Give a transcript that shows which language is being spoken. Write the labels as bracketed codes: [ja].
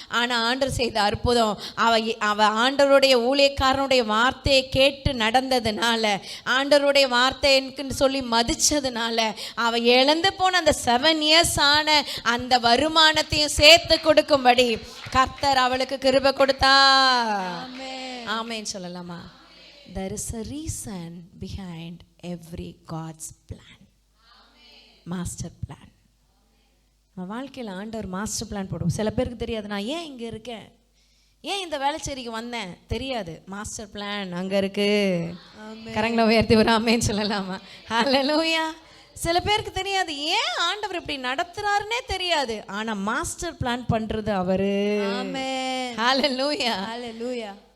[ta] ஆனா ஆண்டவர் செய்த அற்புதம், அவ ஆண்டவருடைய ஊழியக்காரனுடைய வார்த்தையை கேட்டு நடந்ததுனால, ஆண்டவருடைய வார்த்தைன்னு சொல்லி மதிச்சதுனால, அவ இழந்து போன அந்த 7 இயர்ஸ் ஆன அந்த வருமானத்தையும் சேர்த்து கொடுக்கும்படி கர்த்தர் அவளுக்கு கிருபை கொடுத்தார். ஆமென் சொல்லலாமா? [en] There is a reason behind every God's plan. Master plan. [ta] நம்ம வாழ்க்கையில் ஆண்டவர் மாஸ்டர் பிளான் போடுவோம். சில பேருக்கு தெரியாது, நான் ஏன் இங்கே இருக்கேன், ஏன் இந்த வேலைச்சேரிக்கு வந்தேன் தெரியாது. மாஸ்டர் பிளான் அங்க இருக்கு. கரங்களை உயர்த்தி ஒரு ஆமென் சொல்லலாமா? ஹல்லேலூயா. சில பேருக்கு தெரியாது, ஏன் ஆண்டவர் இப்படி நடத்துறாருன்னே தெரியாது, ஆனா மாஸ்டர் பிளான் பண்றது அவரு. ஆமென். ஹல்லேலூயா. ஹல்லேலூயா.